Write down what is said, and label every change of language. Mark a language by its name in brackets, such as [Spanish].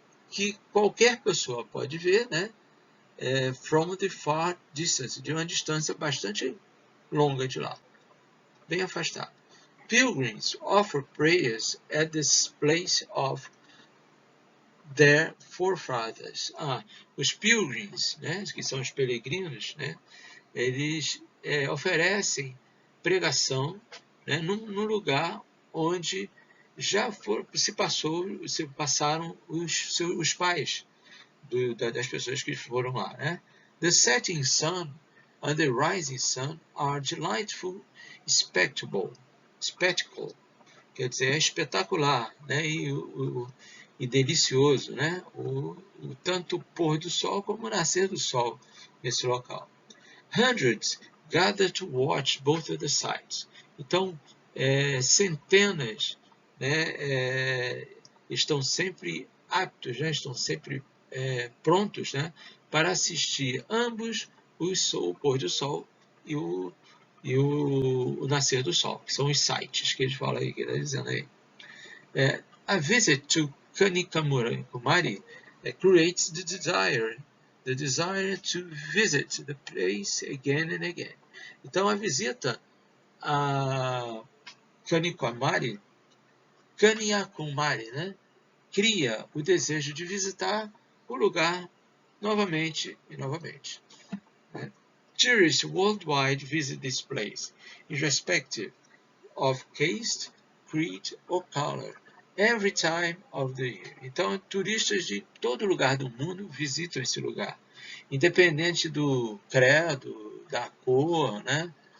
[Portuguese] que qualquer pessoa pode ver, né, [English] from the far distance, [Portuguese] de uma distância bastante longa de lá, bem afastado. [English] Pilgrims offer prayers at this place of their forefathers. [Portuguese] Os pilgrims, né, que são os peregrinos, né, eles oferecem pregação, né, num lugar onde já se passaram os pais das pessoas que foram lá, né? [English] The setting sun and the rising sun are delightful spectacle, [Portuguese] quer dizer, é espetacular, né? E delicioso, né? Tanto o pôr do sol como o nascer do sol nesse local. [English] Hundreds gather to watch both of the sites. [Portuguese] Então, centenas, né, estão sempre aptos, né, estão sempre prontos, né, para assistir ambos o pôr do sol e o nascer do sol, que são os sites que ele fala aí, que ele está dizendo aí. [English] A visit to Kanyakumari creates the desire to visit the place again and again. [Portuguese] Então, a visita a Kanyakumari Kanyakumari, né? Cria o desejo de visitar o lugar novamente e novamente. Né? [English] Tourists worldwide visit this place, irrespective of caste, creed or color, every time of the year. [Portuguese] Então, turistas de todo lugar do mundo visitam esse lugar, independente do credo, da cor, né?